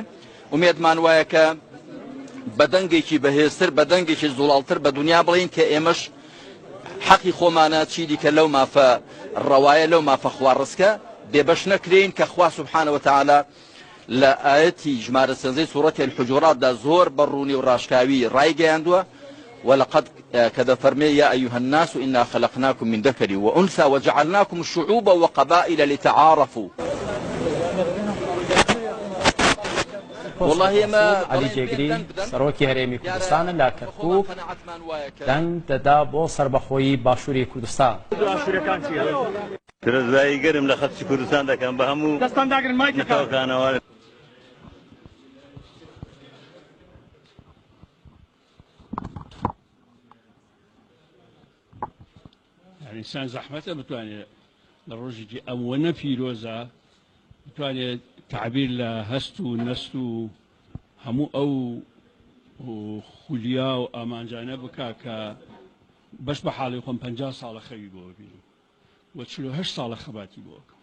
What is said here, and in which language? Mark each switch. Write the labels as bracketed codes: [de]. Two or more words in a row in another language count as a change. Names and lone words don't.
[ckb] ومێدمان وایە کە بە دەنگێکی بەهێزتر بە دەنگێکی زوڵاڵتر بە دنیا بڵین کە ئێمەش حەقی خۆمانە چی دیکە لەو مافە ڕەوایە لەو مافە خواڕستکە بێبەش نەکرێن کە خوا [ar] سبحانه وتعالى [ckb] لە ئاەتی ژمارە سێنزەی سوورەتی الحجوراتدا زۆر بەڕوونی و ڕاشکاوی ڕایگەیاندووە. [ar] ولقد كذا فرمي يا أيها الناس إنا خلقناكم من ذكر وأنثى وجعلناكم شعوبا وقبائل لتعارفوا. والله ما [ckb] علی جێگری سەرۆکی هەرێمی کوردستانە لا کەرکووک دەنگ دەدا بۆ سەربەخۆیی باشووری کوردستان. درەزایی گەرم لە خەڵکی کوردستان دەکەم بە هەموو نەتەوەکانەوە. ئینسان زەحمەتە بتوانێت لە ڕۆژێکی ئەموەنە پیرۆزە بتوانێت تعبیر لە هەست و نەست و هەموو ئەو خولیا و ئامانجانە بکە کە بەش بە حاڵی خۆم 50 ساڵە خەوی بۆ ببینم و 48 ساڵە خەباتی بۆ بکەم.